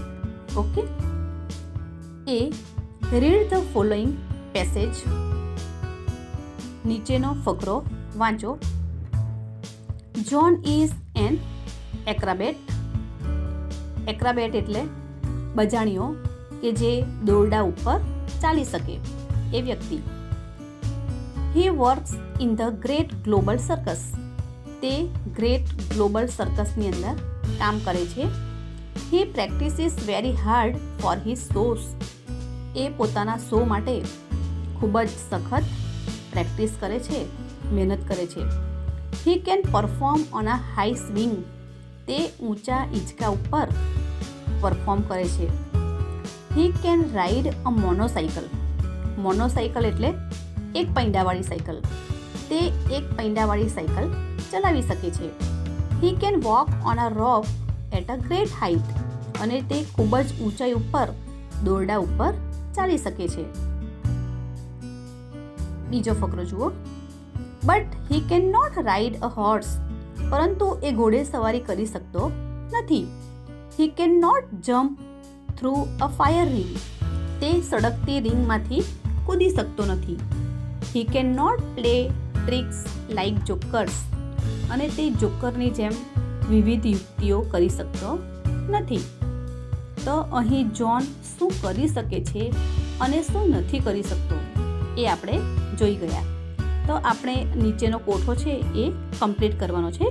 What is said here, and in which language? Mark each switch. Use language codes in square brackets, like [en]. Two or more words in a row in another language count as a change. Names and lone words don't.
[en] Okay, A read the following passage. [gu] નીચેનો ફકરો વાંચો. [en] John is an acrobat. [gu] એક્રાબેટ એટલે બજાણીઓ કે જે દોરડા ઉપર ચાલી શકે એ વ્યક્તિ. [en] He works in the Great Global Circus. [gu] તે ગ્રેટ ગ્લોબલ સર્કસની અંદર કામ કરે છે. [en] He practices very hard for his shows. [gu] એ પોતાના શો માટે ખૂબ જ સખત પ્રેક્ટિસ કરે છે, મહેનત કરે છે. [en] He can perform on a high swing. [gu] તે ઊંચા હિંચકા ઉપર પરફોર્મ કરે છે. [en] He can ride a motorcycle. [gu] મોનોસાઇકલ એટલે એક પૈંડાવાળી સાયકલ. તે એક પૈંડાવાળી સાયકલ ચલાવી શકે છે. [en] He can walk on a rope at a great height. [gu] અને તે ખૂબ જ ઊંચાઈ ઉપર દોરડા ઉપર ચાલી શકે છે. બીજો ફકરો જુઓ. [en] But he cannot ride a horse. [gu] પરંતુ એ ઘોડે સવારી કરી શકતો નથી. [en] He cannot jump through a fire ring. [gu] તે સળગતી રિંગમાંથી કૂદી શકતો નથી. [en] He cannot play tricks like jokers. [gu] અને તે જોકરની જેમ વિવિધ યુક્તિઓ કરી શકતો નથી. તો અહીં જોન શું કરી શકે છે અને શું નથી કરી શકતો એ આપણે જોઈ ગયા. તો આપણે નીચેનો કોઠો છે એ કમ્પ્લીટ કરવાનો છે.